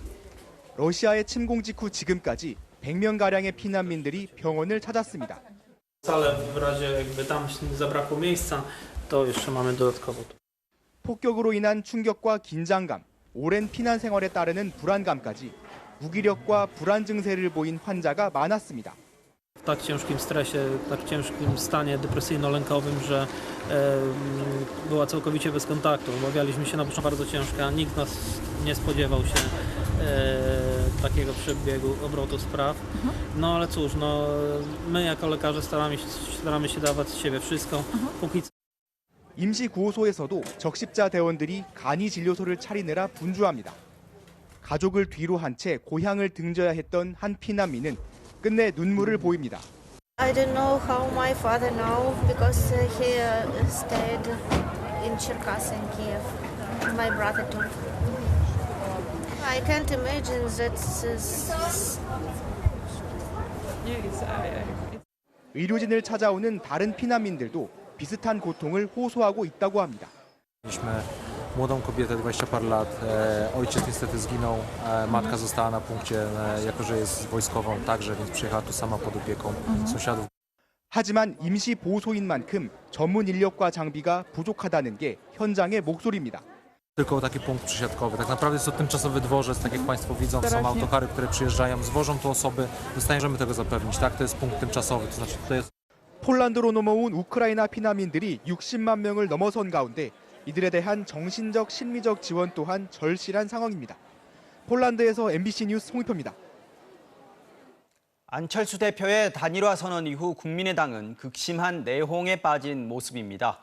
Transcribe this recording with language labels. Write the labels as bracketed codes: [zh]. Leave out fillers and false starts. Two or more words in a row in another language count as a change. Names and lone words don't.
[ko] 러시아의 침공 직후 지금까지 100명가량의 피난민들이 병원을 찾았습니다. 폭격으로 인한 충격과 긴장감, 오랜 피난 생활에 따르는 불안감까지 무기력과 불안 증세를 보인 환자가 많았습니다. [pl] W tak ciężkim stresie, tak ciężkim stanie depresyjno-lękowym, że była całkowicie bez kontaktu. Obawialiśmy się na początku bardzo ciężko, a nikt nas nie spodziewał się takiego przebiegu obrotu spraw. No ale cóż, my jako lekarze staramy się dawać z siebie wszystko. póki co. [ko] 임시 구호소에서도 적십자 대원들이 간이 진료소를 차리느라 분주합니다. 가족을 뒤로 한 채 고향을 등져야 했던 한 피난민은 끝내 눈물을 보입니다. [en] I don't know how my father know because he stayed in Cherkasy and Kiev. My brother too. I can't imagine that. [ko] 의료진을 찾아오는 다른 피난민들도 비슷한 고통을 호소하고 있다고 합니다. [pl] Młodą kobietę, 20 par lat. Ojciec niestety zginął, matka została na punkcie, jako że jest wojskową także, więc przyjechała tu sama pod opieką sąsiadów. [ko] 하지만 임시 보호소인 만큼 전문 인력과 장비가 부족하다는 게 현장의 목소리입니다. [pl] Tylko taki punkt przesiadkowy. Tak naprawdę jest to tymczasowy dworzec, tak jak Państwo widzą, są autokary, które przyjeżdżają, zwożą tu osoby, możemy tego zapewnić. Tak, to jest punkt tymczasowy, to znaczy to jest... [ko] 폴란드로 넘어온 우크라이나 피난민들이 60만 명을 넘어선 가운데 이들에 대한 정신적, 심리적 지원 또한 절실한 상황입니다. 폴란드에서 MBC 뉴스 홍익표입니다. 안철수 대표의 단일화 선언 이후 국민의당은 극심한 내홍에 빠진 모습입니다.